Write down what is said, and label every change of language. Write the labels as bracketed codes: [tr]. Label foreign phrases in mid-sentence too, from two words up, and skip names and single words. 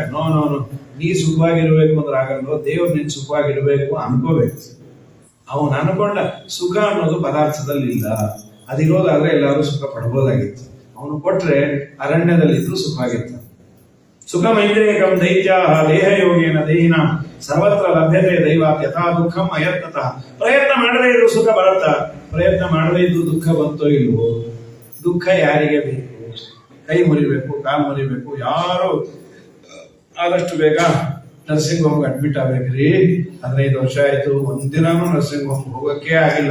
[en] no no no, [kn] ನೀ ಸುಖವಾಗಿರ್ಬೇಕು ಅಂದ್ರೆ ಆಗಲ್ಲ. ದೇವ್ರು ನೀನ್ ಸುಖವಾಗಿರ್ಬೇಕು ಅನ್ಕೋಬೇಕು. ಅವನು ಅನ್ಕೊಂಡ ಸುಖ ಅನ್ನೋದು ಪದಾರ್ಥದಲ್ಲಿ ಇಲ್ಲ, ಅದಿರೋದಾದ್ರೆ ಎಲ್ಲರೂ ಸುಖ ಪಡ್ಬೋದಾಗಿತ್ತು. ಅವನು ಕೊಟ್ರೆ ಅರಣ್ಯದಲ್ಲಿದ್ದು ಸುಖವಾಗಿರ್ತಾನೆ. [sa] ಸುಖ ಮೈಂದ್ರಿಯಕಂ ದೈತ್ಯ ದೇಹ ಯೋಗೇನ ದೇಹಿನ ಸರ್ವತ್ರ ಲಭ್ಯತೆ ದೈವಾತ್ ಯಥಾ ದುಃಖಂ ಅಯತ್ನತಃ. [kn] ಪ್ರಯತ್ನ ಮಾಡದೇ ಇದ್ರು ಸುಖ ಬರುತ್ತಾ? ಪ್ರಯತ್ನ ಮಾಡದೇ ಇದ್ದು ದುಃಖ ಬಂತೋ ಇಲ್ವೋ? ದುಃಖ ಯಾರಿಗೆ ಬೇಕು? ಕೈ ಮುರಿಬೇಕು, ಕಾಲು ಮುರಿಬೇಕು, ಯಾರು ಆದಷ್ಟು ಬೇಗ [en] nursing home-ge admit [kn] ಆಗ್ಬೇಕ್ರಿ. 15 ವರ್ಷ ಆಯ್ತು, ಒಂದಿನಾನು [en] nursing home [kn] ಹೋಗಕ್ಕೆ ಆಗಿಲ್ಲ.